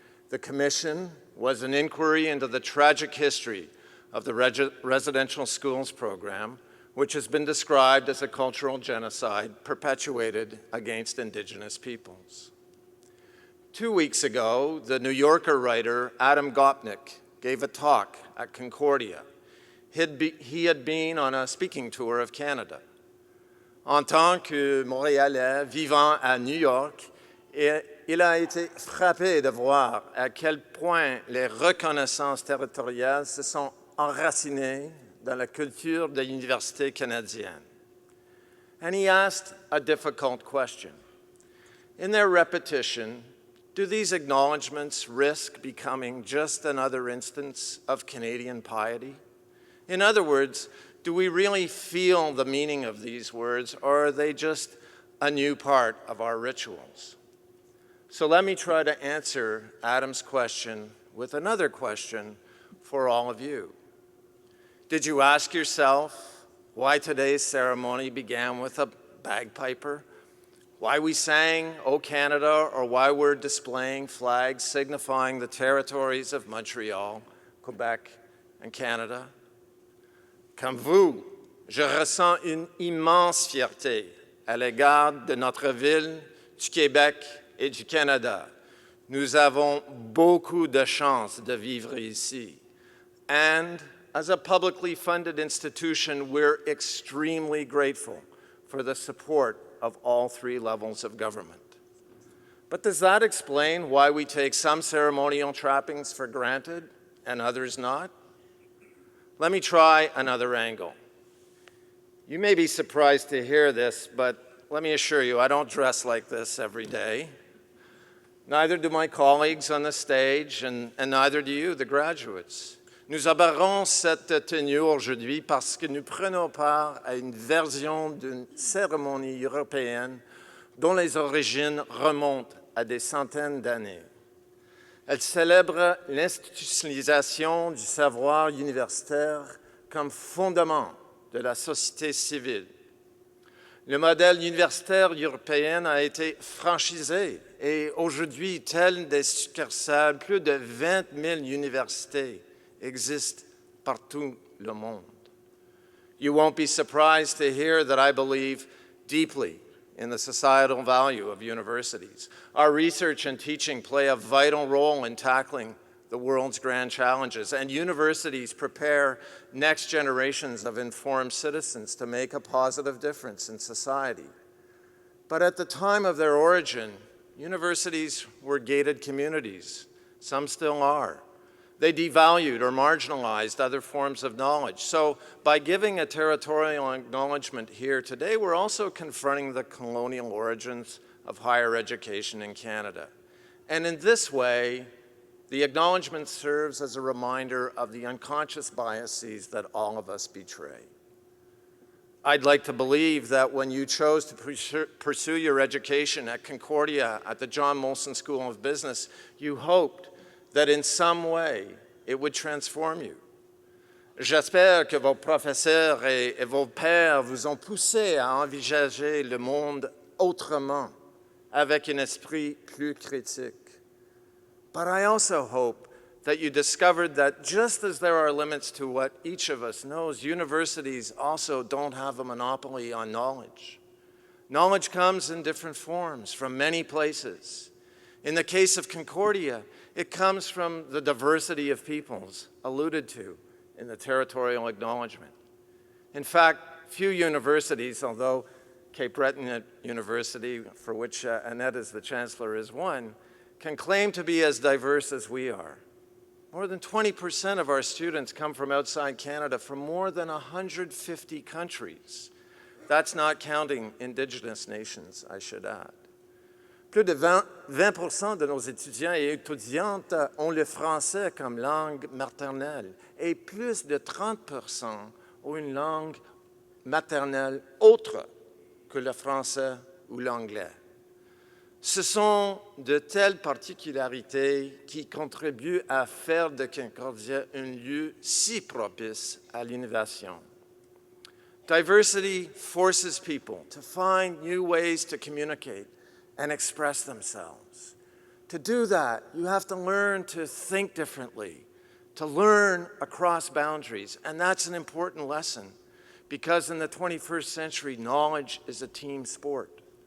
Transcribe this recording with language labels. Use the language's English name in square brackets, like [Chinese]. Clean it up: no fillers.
[English] The Commission was an inquiry into the tragic history of the residential schools program, which has been described as a cultural genocide perpetuated against Indigenous peoples. 2 weeks ago, the New Yorker writer Adam Gopnik gave a talk at Concordia. He had been on a speaking tour of Canada. [French] En tant que Montréalais vivant à New York, il a été frappé de voir à quel point les reconnaissances territoriales se sont enracinées dans la culture de l'université canadienne. [English] And he asked a difficult question. In their repetition, do these acknowledgements risk becoming just another instance of Canadian piety? In other words, do we really feel the meaning of these words, or are they just a new part of our rituals? So let me try to answer Adam's question with another question for all of you. Did you ask yourself why today's ceremony began with a bagpiper? Why we sang O Canada, or why we're displaying flags signifying the territories of Montreal, Quebec, and Canada? [French] Comme vous, je ressens une immense fierté à l'égard de notre ville, du Québec et du Canada. Nous avons beaucoup de chance de vivre ici. [English] And as a publicly funded institution, we're extremely grateful for the support of all 3 levels of government. But does that explain why we take some ceremonial trappings for granted and others not? Let me try another angle. You may be surprised to hear this, but let me assure you, I don't dress like this every day. Neither do my colleagues on the stage, and neither do you, the graduates. [French] Nous aborderons cette tenue aujourd'hui parce que nous prenons part à une version d'une cérémonie européenne dont les origines remontent à des centaines d'années. Elle célèbre l'institutionnalisation du savoir universitaire comme fondement de la société civile. Le modèle universitaire européen a été franchisé et aujourd'hui, tel des succursales, plus de 20 000 universités exist partout le monde. [English] You won't be surprised to hear that I believe deeply in the societal value of universities. Our research and teaching play a vital role in tackling the world's grand challenges, and universities prepare next generations of informed citizens to make a positive difference in society. But at the time of their origin, universities were gated communities. Some still are. They devalued or marginalized other forms of knowledge. So by giving a territorial acknowledgement here today, we're also confronting the colonial origins of higher education in Canada. And in this way, the acknowledgement serves as a reminder of the unconscious biases that all of us betray. I'd like to believe that when you chose to pursue your education at Concordia, at the John Molson School of Business, you hoped that in some way it would transform you. [French] J'espère que vos professeurs et vos pairs vous ont poussé à envisager le monde autrement, avec un esprit plus critique. [English] But I also hope that you discovered that just as there are limits to what each of us knows, universities also don't have a monopoly on knowledge. Knowledge comes in different forms from many places. In the case of Concordia, it comes from the diversity of peoples alluded to in the Territorial acknowledgement. In fact, few universities, although Cape Breton University, for which Annette is the chancellor, is one, can claim to be as diverse as we are. More than 20% of our students come from outside Canada, from more than 150 countries. That's not counting Indigenous nations, I should add. [French] Plus de 20% de nos étudiants et étudiantes ont le français comme langue maternelle et plus de 30% ont une langue maternelle autre que le français ou l'anglais. Ce sont de telles particularités qui contribuent à faire de Concordia un lieu si propice à l'innovation. [English] Diversity forces people to find new ways to communicate and express themselves. To do that, you have to learn to think differently, to learn across boundaries, and that's an important lesson because in the 21st century, knowledge is a team sport.